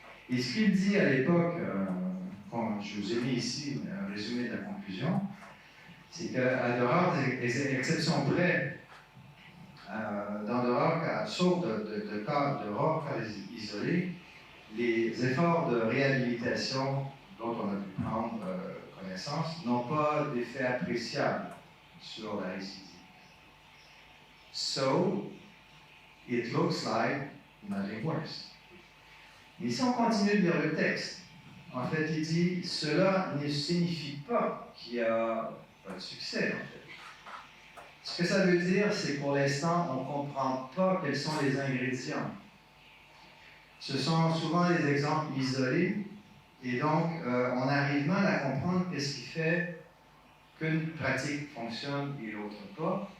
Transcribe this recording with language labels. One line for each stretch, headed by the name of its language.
French: Et ce qu'il dit à l'époque, je vous ai mis ici un résumé de la conclusion, c'est qu'à de rares exceptions près, dans de rares cas, sauf de rares cas isolés, les efforts de réhabilitation dont on a pu prendre connaissance n'ont pas d'effet appréciable sur la récidive.
English: So, it looks like nothing worse.
French: Mais si on continue de lire le texte, en fait, il dit, cela ne signifie pas qu'il n'y a pas de succès, en fait. Ce que ça veut dire, c'est que pour l'instant, on ne comprend pas quels sont les ingrédients. Ce sont souvent des exemples isolés, et donc on arrive mal à comprendre qu'est-ce qui fait qu'une pratique fonctionne et l'autre pas.